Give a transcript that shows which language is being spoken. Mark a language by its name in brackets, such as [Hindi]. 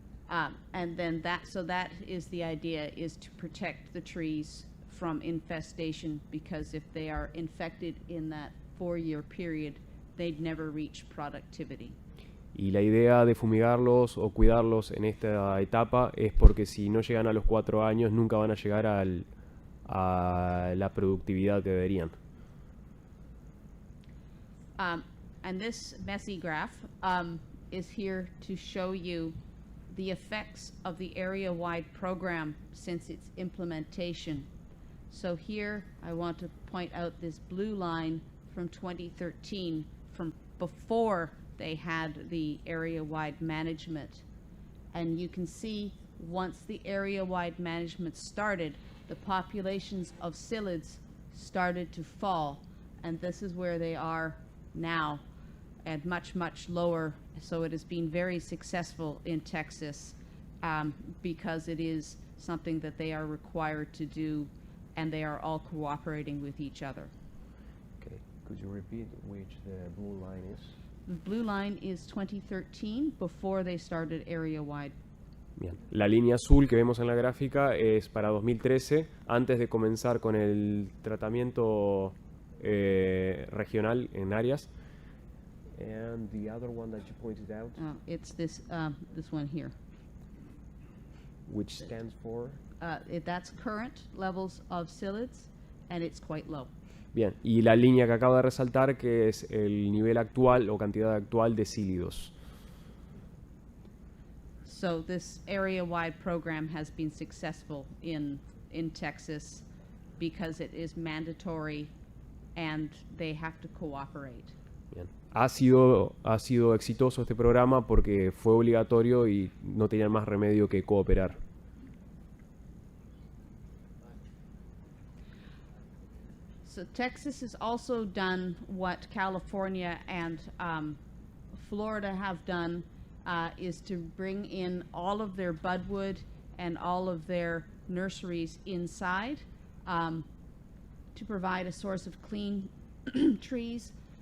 [English] And then that is the idea, is to protect the trees from infestation, because if they are infected in that 4-year period, they'd never reach productivity. [Spanish] Y la idea de fumigarlos o cuidarlos en esta etapa es porque si no llegan a los 4 años nunca van a llegar a la productividad que deberían. [English] And this messy graph is here to show you the effects of the area-wide program since its implementation. So here I want to point out this blue line from 2013, from before they had the area-wide management. And you can see once the area-wide management started, the populations of psyllids started to fall. And this is where they are now, at much, much lower. So it has been very successful in Texas because it is something that they are required to do, and they are all cooperating with each other. Okay. Could you repeat which the blue line is? The blue line is 2013, before they started area-wide. [Spanish] Bien. La línea azul que vemos en la gráfica es para 2013, antes de comenzar con el tratamiento regional en áreas. [English] And the other one that you pointed out, It's this one here. which stands for? That's current levels of psyllids, and it's quite low. [Spanish] Bien, y la línea que acabo de resaltar, que es el nivel actual o cantidad actual de psyllidos. [English] So this area-wide program has been successful in Texas because it is mandatory and they have to cooperate. [Spanish] Bien. Ha sido exitoso este programa porque fue obligatorio y no tenían más remedio que cooperar. [English] So Texas has also done what California and Florida have done, is to bring in all of their budwood and all of their nurseries inside to provide a source of clean trees